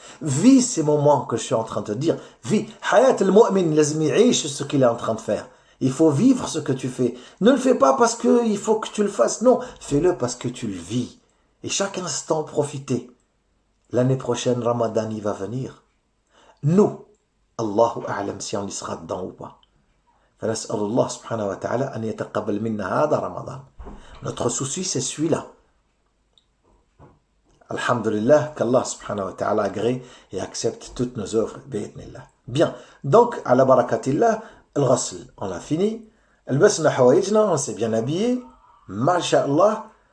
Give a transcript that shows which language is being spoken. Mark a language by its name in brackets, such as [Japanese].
[French] Vis ces moments que je suis en train de te dire. Vis. [Arabic] Hayat al-mu'min lazim ya'ish [French] ce qu'il est en train de faire. Il faut vivre ce que tu fais. Ne le fais pas parce qu'il faut que tu le fasses. Non, fais-le parce que tu le vis. Et chaque instant, profitez. L'année prochaine, Ramadan, il va venir. Nous, Allahu a'lam si on y sera dedans ou pas. [Arabic] فنسأل الله سبحانه وتعالى أن يتقبل منا هذا رمضان. [French] Notre souci, c'est celui-là. Alhamdulillah, qu'Allah subhanahu wa ta'ala agrée et accepte toutes nos œuvres. Bien. Donc, à la barakatillah, al-ghasl, on l'a fini. [Arabic] Al-basna hawaïjna, [French] on s'est bien habillé. Masha'Allah.